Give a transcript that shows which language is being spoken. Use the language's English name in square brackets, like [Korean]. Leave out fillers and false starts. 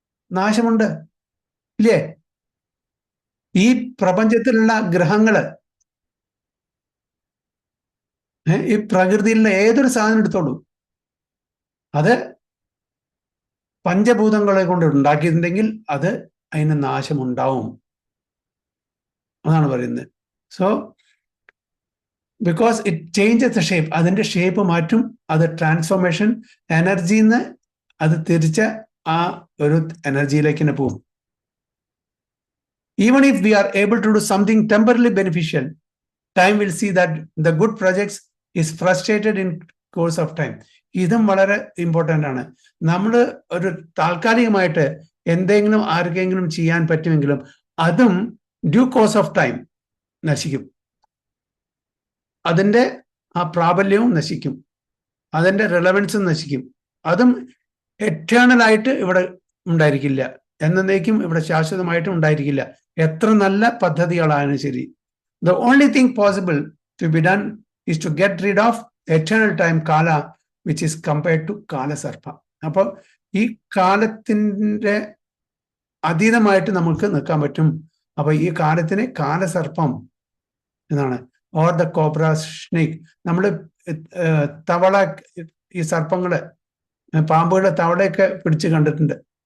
[Malayalam] നാശമുണ്ട്, ഇല്ലേ? ഈ പ്രപഞ്ചത്തിലുള്ള ഗ്രഹങ്ങള്, ഈ പ്രകൃതിയിലുള്ള ഏതൊരു സാധനം എടുത്തോളൂ, അത് പഞ്ചഭൂതങ്ങളെ കൊണ്ട് ഉണ്ടാക്കിയിട്ടുണ്ടെങ്കിൽ അത് അതിന് നാശമുണ്ടാവും. അതാണ് പറയുന്നത്. [English] so because it changes the shape, [Malayalam] അതിന്റെ ഷേപ്പ് മാറ്റും, അത് ട്രാൻസ്ഫോർമേഷൻ, എനർജിന്ന് അത് തിരിച്ച് ആ ഒരു എനർജിയിലേക്ക് തന്നെ പോകും. [English] Even if we are able to do something temporarily beneficial, time will see that the good projects is frustrated in course of time. [Malayalam] ഇതും വളരെ ഇമ്പോർട്ടൻ്റ് ആണ്. നമ്മൾ ഒരു താൽക്കാലികമായിട്ട് എന്തെങ്കിലും ആർക്കെങ്കിലും ചെയ്യാൻ പറ്റുമെങ്കിലും അതും [English] due course of time [Malayalam] നശിക്കും. അതിൻ്റെ ആ പ്രാബല്യവും നശിക്കും, അതിൻ്റെ റിലവൻസും നശിക്കും. അതും എറ്റേണലായിട്ട് ഇവിടെ ഉണ്ടായിരിക്കില്ല, എന്നേക്കും ഇവിടെ ശാശ്വതമായിട്ടും ഉണ്ടായിരിക്കില്ല. എത്ര നല്ല പദ്ധതികളാണ് ശരി. [English] The only thing possible to be done is to get rid of eternal time kala, which is compared to kala sarpa. [Malayalam] അപ്പോൾ ഈ കാലത്തിൻ്റെ അതീതമായിട്ട് നമുക്ക് നിൽക്കാൻ പറ്റും. അപ്പൊ ഈ കാലത്തിനെ കാലസർപ്പം എന്നാണ്, [English] Or the cobra snake. [Malayalam] നമ്മൾ തവള, ഈ സർപ്പങ്ങള്, പാമ്പുകളെ തവളയൊക്കെ പിടിച്ച് കണ്ടിട്ടുണ്ട്.